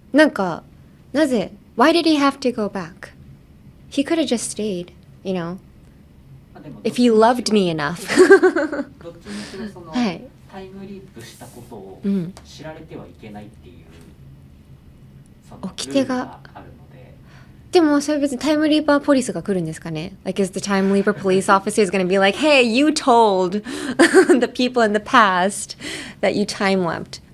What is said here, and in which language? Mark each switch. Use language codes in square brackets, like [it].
[ja] なんかなぜ [en] Why did he have to go back? He could have just stayed, you know, if he loved me enough. [ja] どっちにしろその、はい、タイムリープしたことを知られてはいけないっていう、そのルールがあるので。でもそれ別にタイムリーパーポリスが来るんですかね。 [en] Like is the time leaper police officer is going to be like, hey, you told the people in the past that you time leapt.